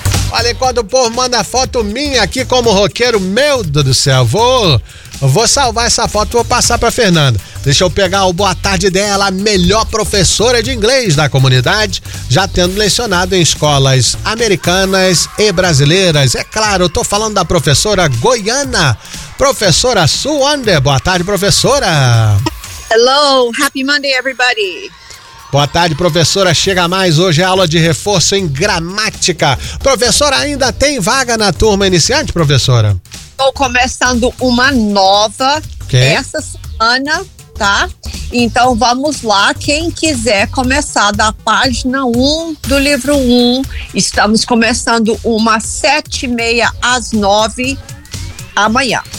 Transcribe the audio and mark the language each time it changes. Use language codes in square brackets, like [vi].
[pt] Olha, quando o povo manda foto minha aqui como roqueiro, meu Deus do céu, vou salvar essa foto, vou passar pra Fernanda. Deixa eu pegar o boa tarde dela, a melhor professora de inglês da comunidade, já tendo lecionado em escolas americanas e brasileiras. É claro, eu tô falando da professora goiana, professora Sue Wonder. Boa tarde, professora. [en] Hello, happy Monday, everybody. [pt] Boa tarde, professora. Chega mais. Hoje é aula de reforço em gramática. Professora, ainda tem vaga na turma iniciante, professora? Estou começando uma nova essa semana, tá? Então vamos lá. Quem quiser começar da página 1 do livro 1, estamos começando uma 7:30 às 9 amanhã.